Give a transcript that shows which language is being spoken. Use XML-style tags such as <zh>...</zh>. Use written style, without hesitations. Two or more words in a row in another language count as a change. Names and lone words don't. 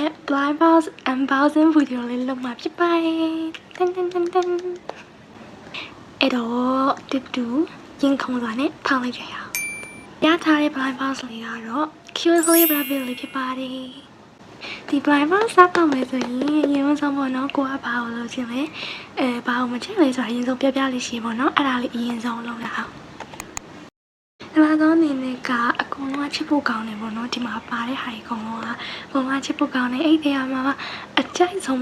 <en>blind box unboxing video</en> <my>လေးလုပ်မှာဖြစ်ပါတယ်တန်အဲ့တော့တူရင်ခုံစွာနဲ့ထောင်းလိုက်ကြရအောင်ရထားတဲ့</my> <en>blind box</en> <my>လေးကတော့</my> <en>cute rabbit</en> <my>လေးဖြစ်ပါတယ်ဒီ</my> <en>blind box</en> <my>စတော့မယ်ဆိုရင်အရင်ဆုံးပေါ့နော်ကိုကဘာလို့လုပ်ချင်လဲဘာလို့မချင်လဲဆိုတာအရင်ဆုံး ပြပြလေးရှိပေါ့နော်အဲ့ဒါလေးအရင်ဆုံးလုပ်ရအောင်ဒီမှာတော့အနေနဲ့ကအကုန်လုံးချစ်ဖို့ကောင်းတယ်ပေါ့နော်ဒီမှာပါတဲ့ဟာတွေအကုန်လုံးကဘုံကချစ်ဖို့ကောင်းတယ်အဲ့ဒီဟာမှာအကြိုက်ဆုံး</my>